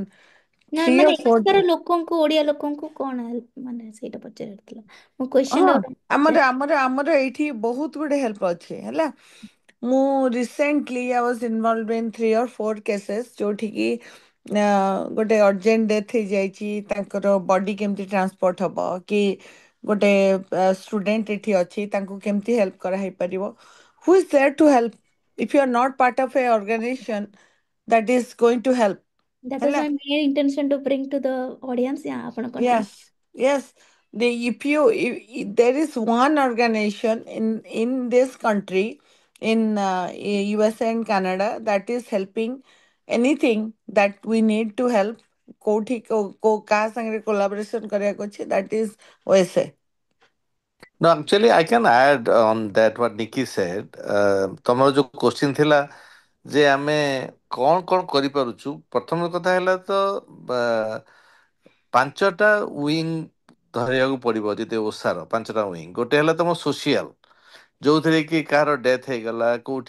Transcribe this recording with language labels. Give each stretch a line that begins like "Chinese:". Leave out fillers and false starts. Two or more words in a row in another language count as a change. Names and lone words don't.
Odia: ନା 3 ମାନେ
English: or 4
Odia: ଏଠିକାର ଲୋକଙ୍କୁ ଓଡ଼ିଆ ଲୋକଙ୍କୁ କ'ଣ ହେଲ୍ପ ମାନେ ସେଇଟା ପଚାରିଥିଲା ମୋ ହଁ କ୍ୱେଶ୍ଚନଟା ଆମର ଏଇଠି ବହୁତ ଗୁଡ଼େ ହେଲ୍ପ ଅଛି ହେଲା ମୁଁ ରିସେଣ୍ଟଲି
English: I was involved in 3 or 4 cases
Odia: ଯୋଉଠିକି ଗୋଟେ
English: urgent death
Odia: ହେଇଯାଇଛି ତାଙ୍କର ବଡି କେମିତି ଟ୍ରାନ୍ସପୋର୍ଟ ହବ କି ଗୋଟେ ଷ୍ଟୁଡେଣ୍ଟ ଏଠି ଅଛି ତାଙ୍କୁ କେମିତି ହେଲ୍ପ କରାହେଇପାରିବ
English: who is there to help if you are not part of a organization that is going to help that was
Odia: ହେଲା
English: my main intention to bring to the audience yeah ଆପଣ continue Yes, yes. If there is one organization in this country, in USA and Canada, that is helping anything that we need to help,
Odia: କାହା ସାଙ୍ଗରେ collaboration କରିବାକୁ ଅଛି,
English: that is USA. No, actually, I can add on that what Nikki said.
Odia: ତମର ଯୋଉ କ୍ୱେଶ୍ଚିନ୍ ଥିଲା ଯେ ଆମେ କ'ଣ କରିପାରୁଛୁ ପ୍ରଥମ କଥା ହେଲା ତ 5ଟା ୱିଙ୍ଗ ଧରିବାକୁ ପଡ଼ିବ ଯଦି ଓଷାର 5ଟା ୱିଙ୍ଗ ଗୋଟେ ହେଲା ତମ ସୋସିଆଲ ଯୋଉଥିରେ କି କାହାର ଡେଥ୍ ହେଇଗଲା କୋଉଠି